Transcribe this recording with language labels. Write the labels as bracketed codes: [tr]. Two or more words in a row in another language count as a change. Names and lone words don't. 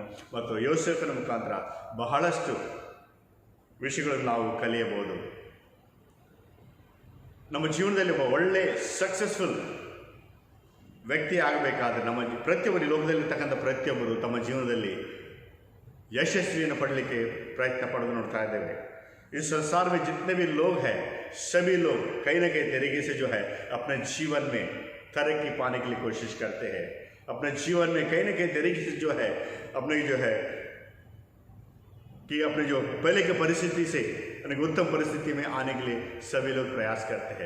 [kn] ಮತ್ತು ಯೋಸೇಫನ ಮುಖಾಂತರ ಬಹಳಷ್ಟು ವಿಷಯಗಳನ್ನು ನಾವು ಕಲಿಯಬಹುದು. ನಮ್ಮ ಜೀವನದಲ್ಲಿ ಒಬ್ಬ ಒಳ್ಳೆ ಸಕ್ಸಸ್ಫುಲ್ ವ್ಯಕ್ತಿ ಆಗಬೇಕಾದ್ರೆ ನಮ್ಮ ಪ್ರತಿಯೊಬ್ಬರು, ಲೋಕದಲ್ಲಿರ್ತಕ್ಕಂಥ ಪ್ರತಿಯೊಬ್ಬರು ತಮ್ಮ ಜೀವನದಲ್ಲಿ ಯಶಸ್ವಿಯನ್ನು ಪಡಲಿಕ್ಕೆ ಪ್ರಯತ್ನ ಪಡೆದು ನೋಡ್ತಾ ಇದ್ದೇವೆ. [hi] इस संसार में जितने भी लोग हैं सभी लोग कहीं ना कहीं तरीके से जो है अपने जीवन में तरक्की पाने के लिए कोशिश करते हैं. अपने जीवन में कहीं ना कहीं तरीके से जो है अपने जो पहले की परिस्थिति से उत्तम परिस्थिति में आने के लिए सभी लोग प्रयास करते हैं.